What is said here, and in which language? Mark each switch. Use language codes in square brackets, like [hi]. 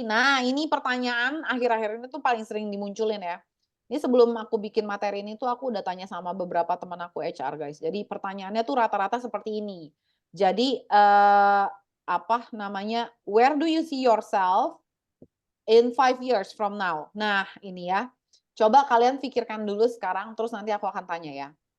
[id] Nah, ini pertanyaan akhir-akhir ini tuh paling sering dimunculin ya. Ini sebelum aku bikin materi ini tuh aku udah tanya sama beberapa teman aku HR guys. Jadi pertanyaannya tuh rata-rata seperti ini. Jadi apa namanya? [en] Where do you see yourself in 5 years from now? [id] Nah, ini ya. Coba kalian pikirkan dulu sekarang, terus nanti aku akan tanya ya.